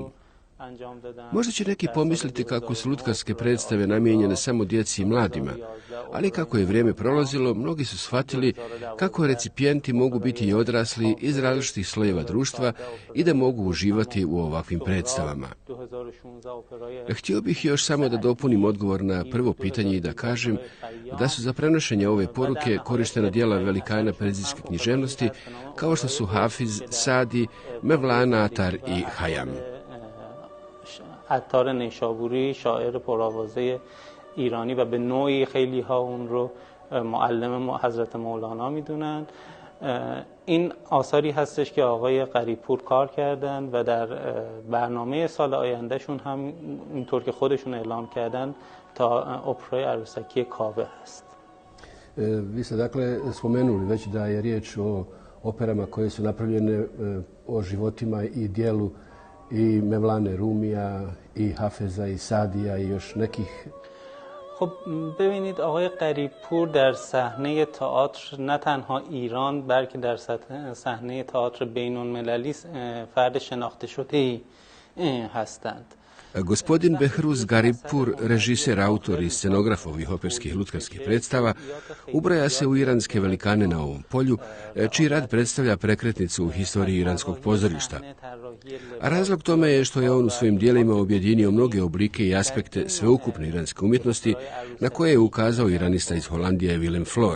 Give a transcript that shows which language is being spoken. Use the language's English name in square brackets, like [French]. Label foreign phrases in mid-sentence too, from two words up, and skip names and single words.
[Bosnian] Možda će neki pomisliti kako su lutkarske predstave namijenjene samo djeci i mladima, ali kako je vrijeme prolazilo, mnogi su shvatili kako recipijenti mogu biti i odrasli iz različitih slojeva društva i da mogu uživati u ovakvim predstavama. Htio bih još samo da dopunim odgovor na prvo pitanje i da kažem da su za prenošenje ove poruke korištena djela velikana perzijske književnosti kao što su Hafiz, Sadi, Mevlana, Atar i Hayam. [Persian] عطار نیشابوری شاعر پرآوازه ایرانی و به نوعی خیلی ها اون رو معلم حضرت مولانا میدونن. این آثاری هستش که آقای غریبپور کار کردن و در برنامه سال آیندهشون هم اینطور که خودشون اعلام کردن تا اپرای عروسکی کاوه هست. [Bosnian] Vi ste dakle spomenuli već da je riječ o operama koje su napravljene o životima i dijelu i Mevlane Rumija i Hafeza i Sadija i još nekih. [Persian] خب ببینید آقای غریبپور در صحنه تئاتر نه تنها ایران بلکه در صحنه تئاتر بین‌المللی فرد شناخته شده‌ای هستند. [Bosnian] Gospodin Behruz Garibpur, režiser, autor i scenograf ovih operskih lutkarskih predstava, ubraja se u iranske velikane na ovom polju, čiji rad predstavlja prekretnicu u historiji iranskog pozorišta. A razlog tome je što je on u svojim dijelima objedinio mnoge oblike i aspekte sveukupne iranske umjetnosti na koje je ukazao iranista iz Holandije Willem Flor.